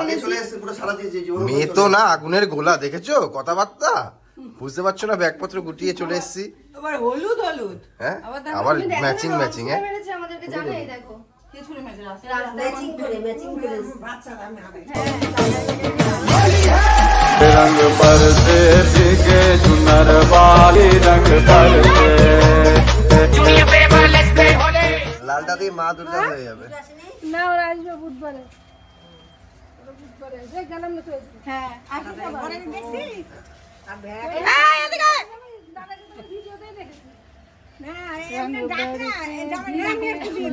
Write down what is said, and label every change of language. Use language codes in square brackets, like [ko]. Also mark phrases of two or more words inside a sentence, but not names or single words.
[bn] পালিয়ে এনেছি। চলে এসেছে পুরো সারা দিয়েছে জীবন। মেয়ে তো না, আগুনের গোলা দেখেছো কথাবার্তা, বুঝতে পারছো না? ব্যাগপত্র গুটিয়ে চলে এসেছি। আবার হলুদ হলুদ, হ্যাঁ দেখো, আবার তুমি দেখো না, ম্যাচিং ম্যাচিং। ছুঁড়ে মেরেছে আমাদেরকে, জানো এই দেখো। কে ছুঁড়ে মেরেছে রাস্তায়? রাস্তায় ম্যাচিং করে বাচ্চারা মেরে। [hi] रंग बरसे भीगे चुनर वाली रंग बरसे। [bn] লালটা দিয়ে মা দুর্গা হয়ে যাবে। না ওরা আসবে বুধবারে। গেলাম না তো। হ্যাঁ আসলে পরে দেখছি আর ব্যাগ। এই এদিকে আয়। না এমনি ডাক না, এটা